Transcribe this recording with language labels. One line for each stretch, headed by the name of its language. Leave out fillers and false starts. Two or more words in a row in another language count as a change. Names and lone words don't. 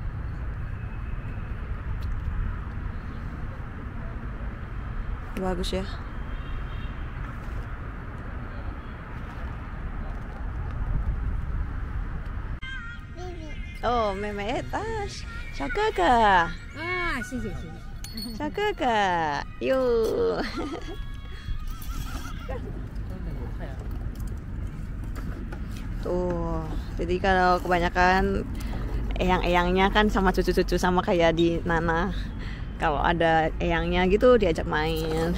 Indonesian: Bagus ya. Oh, Meme tas.
Chinese: 小哥哥。啊，谢谢谢谢。小哥哥，yuk.
Indonesian: Tuh, jadi kalau kebanyakan eyang-eyangnya kan sama cucu-cucu sama kayak di Nana. Kalau ada eyangnya gitu diajak main.